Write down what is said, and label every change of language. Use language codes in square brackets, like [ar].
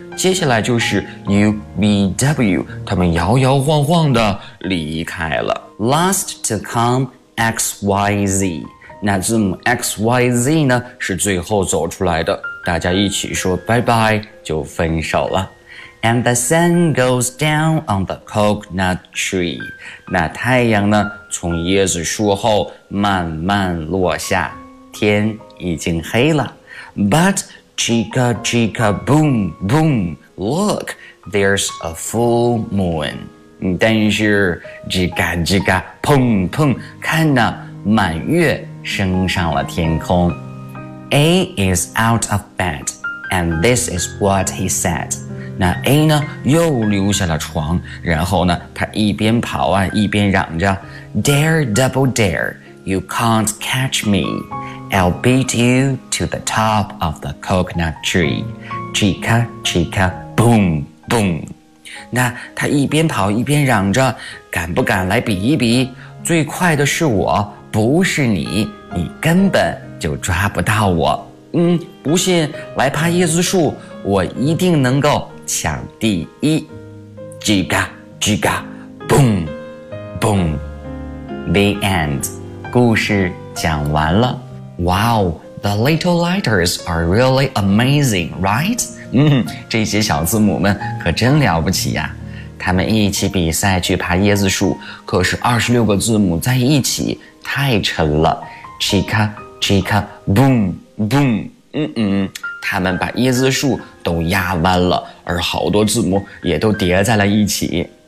[zh] 接下来就是 UVW, 他们摇摇晃晃地离开了。 [en] Last to come, [zh] XYZ. 那字母 XYZ 呢是最后走出来的。大家一起说拜拜就分手了。 [en] And the sun goes down on the coconut tree. [zh] 那太阳呢从椰子树后慢慢落下，天已经黑了。 [en] But chica chica boom boom, look, there's a full moon. [zh] 但是 chica chica boom boom, 看呢满月升上了天空。 [en] A is out of bed, and this is what he said. [zh] 那 A 呢又溜下了床，然后呢他一边跑啊一边嚷着， [en] Dare double dare, you can't catch me. I'll beat you to the top of the coconut tree. Chica chica boom boom. [zh] 那他一边跑一边嚷着，敢不敢来比一比，最快的是我，不是你，你根本就抓不到我。不信来爬椰子树，我一定能够抢第一。 [en] 叽嘎叽嘎 boom boom, the end. [zh] 故事讲完了。 [en] Wow, the little letters are really amazing, right? [zh] 这些小字母们可真了不起呀。他们一起比赛去爬椰子树，可是26个字母在一起太沉了。 chicaChica, boom, boom, 他们把椰子树都压弯了，而好多字母也都叠在了一起。